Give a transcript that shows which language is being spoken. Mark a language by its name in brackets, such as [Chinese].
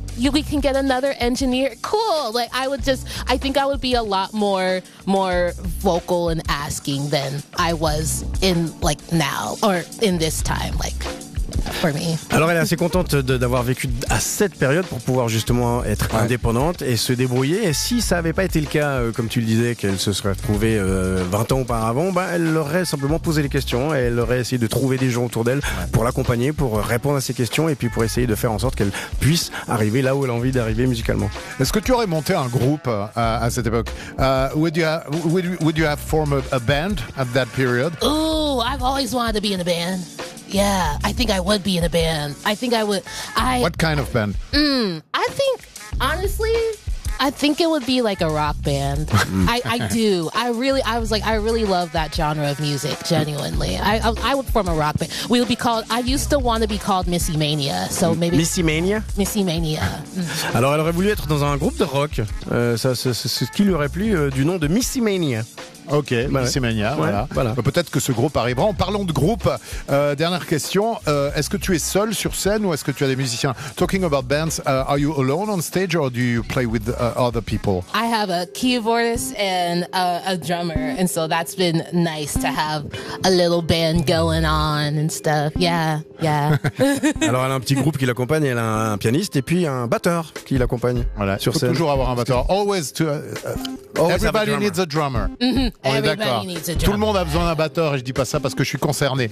[English] we can get another engineer? Cool. Like I think I would be a lot more vocal and asking than I was in like now or in this time, like. For me. [French] Alors elle est assez contente d'avoir vécu à cette période pour pouvoir justement être indépendante et se débrouiller. Et si ça n'avait pas été le cas, comme tu le disais, qu'elle se serait trouvée 20 ans auparavant, bah elle aurait simplement posé les questions et elle aurait essayé de trouver des gens autour d'elle pour l'accompagner, pour répondre à ses questions et puis pour essayer de faire en sorte qu'elle puisse arriver là où elle a envie d'arriver musicalement. Est-ce que tu aurais monté un groupe à cette époque? [English] Would you have formed a band at that period? Oh, I've always wanted to be in a band. Yeah, I think I would be in a band. I think I would. What kind of band? I think, honestly, I think it would be like a rock band. I do. I really love that genre of music, genuinely. I would form a rock band. We would be called, I used to want to be called Missy Mania. So maybe Missy Mania? Missy Mania. [French] Alors, elle aurait voulu être dans un groupe de rock. Ça, c'est ce qui lui aurait plu du nom de Missy Mania. Ok, bah ouais. Mania, ouais. Voilà. Voilà. Peut-être que ce groupe arrivera. En parlant de groupe, dernière question, est-ce que tu es seul sur scène ou est-ce que tu as des musiciens? [English] Talking about bands, are you alone on stage or do you play with other people? I have a keyboardist and a drummer, and so that's been nice to have a little band going on and stuff. Yeah, yeah. [French] Alors elle a un petit groupe qui l'accompagne, elle a un pianiste et puis un batteur qui l'accompagne. Voilà, sur scène. Faut toujours avoir un batteur. [English] Always to everybody needs a drummer. Mm-hmm. [French] On est d'accord. Tout le monde a besoin d'un batteur et je dis pas ça parce que je suis concerné.